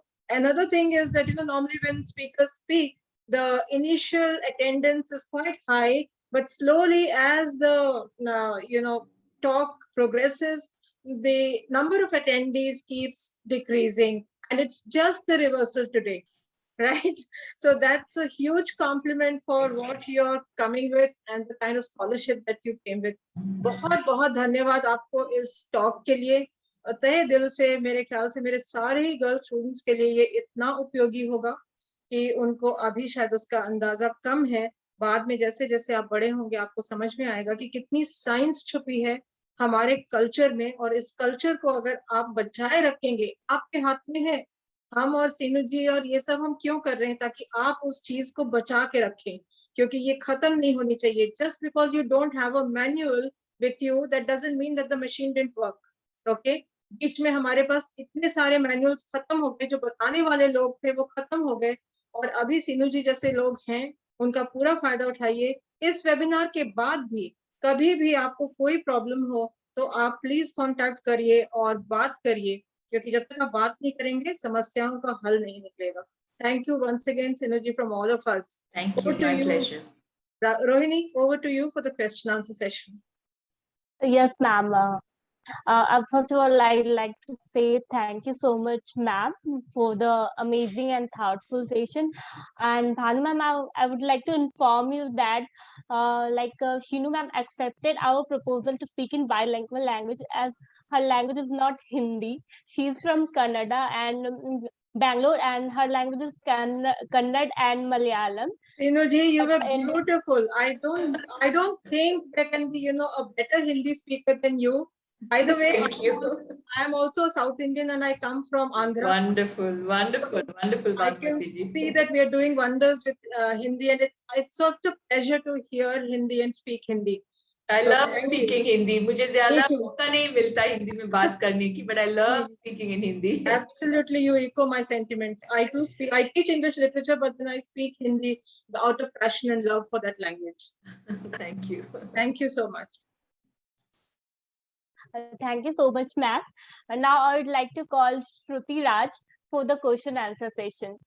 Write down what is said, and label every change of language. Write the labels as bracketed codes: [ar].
[en] Another thing is that, normally when speakers speak, the initial attendance is quite high, but slowly as the, talk progresses, the number of attendees keeps decreasing, and it's just the reversal today. Right? So that's a huge compliment for what you're coming with and the kind of scholarship that you came with. [hi] बहुत बहुत धन्यवाद आपको इस talk के लिए, तहे दिल से। मेरे ख्याल से मेरे सारे ही गर्ल स्टूडेंट्स के लिए ये इतना उपयोगी होगा कि उनको अभी शायद उसका अंदाजा कम है। बाद में जैसे जैसे आप बड़े होंगे आपको समझ में आएगा कि कितनी साइंस छुपी है हमारे कल्चर में, और इस कल्चर को अगर आप बचाए रखेंगे, आपके हाथ में है। हम और सीनू जी और ये सब हम क्यों कर रहे हैं? ताकि आप उस चीज को बचा के रखें, क्योंकि ये खत्म नहीं होनी चाहिए। [en] Just because you don't have a manual with you, that doesn't mean that the machine didn't work. [hi] Okay, बीच में हमारे पास इतने सारे मैनुअल्स खत्म हो गए, जो बताने वाले लोग थे वो खत्म हो गए, और अभी सीनू जी जैसे लोग हैं उनका पूरा फायदा उठाइए। इस वेबिनार के बाद भी कभी भी आपको कोई प्रॉब्लम हो तो आप प्लीज कांटेक्ट करिए और बात करिए, क्योंकि जब तक आप बात नहीं करेंगे समस्याओं का हल नहीं निकलेगा। [en] Thank you once again, Synergy, from all of us. Thank you, my pleasure. Rohini, over to you for the question answer session. Yes, ma'am. First of all, I'd like to say thank you so much, ma'am, for the amazing and thoughtful session. And Bhanu ma'am, I would like to inform you that Sheenu ma'am accepted our proposal to speak in bilingual language, as her language is not Hindi. She's from Kannada and Bangalore, and her language is Kannada and Malayalam. Ji, you were beautiful. I don't think there can be, a better Hindi speaker than you. By the way, I am also South Indian and I come from Andhra. Wonderful, wonderful, wonderful. I can see that we are doing wonders with Hindi, and it's such a pleasure to hear Hindi and speak Hindi. I So love thank you. speaking Hindi. [hi] मुझे ज़्यादा [en] too. [hi] मौका नहीं मिलता हिंदी में बात करने की, [en] but I love speaking in Hindi. Absolutely, you echo my sentiments. I too speak. I teach English literature, but then I speak Hindi out of passion and love for that language. Thank you. Thank you so much. Thank you so much, ma'am. Now I would like to call Shruti Raj for the question answer session.